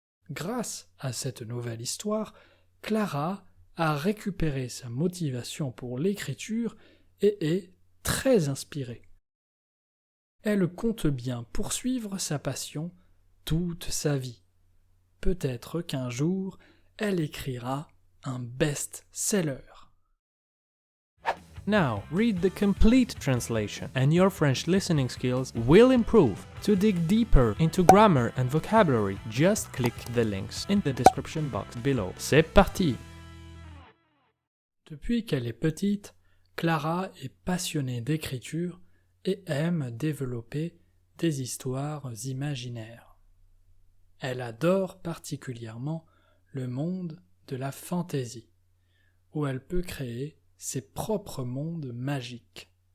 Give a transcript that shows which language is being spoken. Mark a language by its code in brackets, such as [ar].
[fr] Grâce à cette nouvelle histoire, Clara a récupéré sa motivation pour l'écriture et est très inspirée. Elle compte bien poursuivre sa passion toute sa vie. Peut-être qu'un jour, elle écrira un best-seller. [en] Now, read the complete translation, and your French listening skills will improve. To dig deeper into grammar and vocabulary, just click the links in the description box below. [fr] C'est parti! Depuis qu'elle est petite, Clara est passionnée d'écriture et aime développer des histoires imaginaires. Elle adore particulièrement le monde de la fantaisie, où elle peut créer ses propres mondes magiques.